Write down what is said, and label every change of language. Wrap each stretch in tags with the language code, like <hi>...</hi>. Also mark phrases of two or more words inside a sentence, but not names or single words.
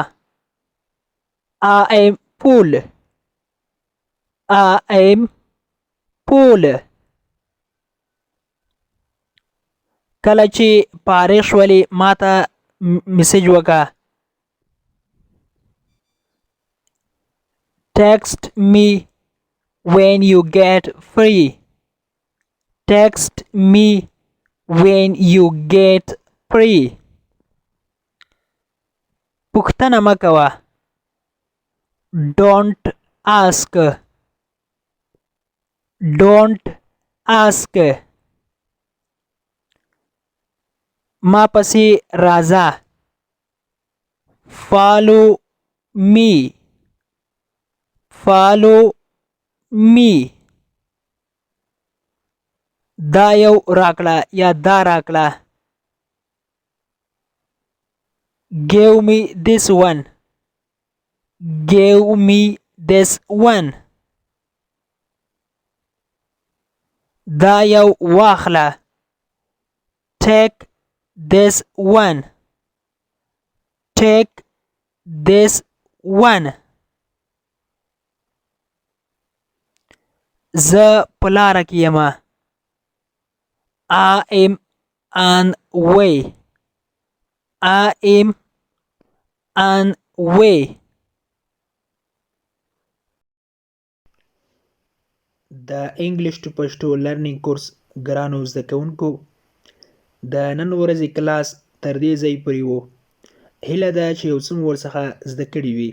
<en>I am full. I am full.</en> <ps>کله چې فارغ شولې ماته میسج وکړه.</ps> <en>Text me when you get free. Text me when you get free.</en> <ps>پوښتنه مه کوه.</ps> <en>Don't ask. Don't ask.</en> <ps>ما پسې راځه.</ps> <en>Follow me. Follow me.</en> <ps>دا یو راکړه یا دا راکړه.</ps> <en>Give me this one. Give me this one.</en> <ps>دا یو واخله.</ps> <en>Take this one. Take this one.</en> <ps>زه په لاره کې یمه.</ps> <en>I am on way. I am on way.</en> <ps>د</ps> <en>English to Pashto learning course</en> <ps>ګرانو زده کوونکو، د نن ورځې کلاس تر دې ځای پورې و. هیله ده چې یو څه مو ورڅخه زده کړي وي.</ps>